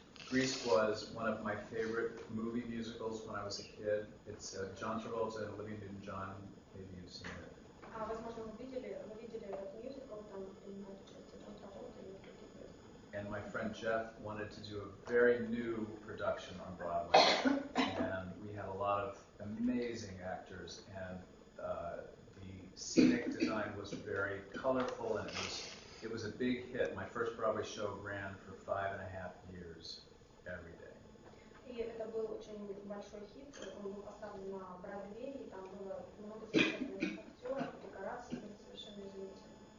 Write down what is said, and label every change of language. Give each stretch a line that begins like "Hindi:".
English: Grease was one of my favorite movie musicals when I was a kid. It's John Travolta and Olivia Newton-John. Maybe you've seen it.
Russian: Возможно, вы видели этот мюзикл, там принимает участие Джон Траволта и другие звезды.
English: And my friend Jeff wanted to do a very new production on Broadway, and we had a lot of amazing actors, and the scenic design was very colorful, and it was a big hit. My first Broadway show ran for 5.5 years every day.
Russian: И это был очень большой хит, он был поставлен на Бродвее, и там было много замечательных актеров, декораций, были совершенно изумительные.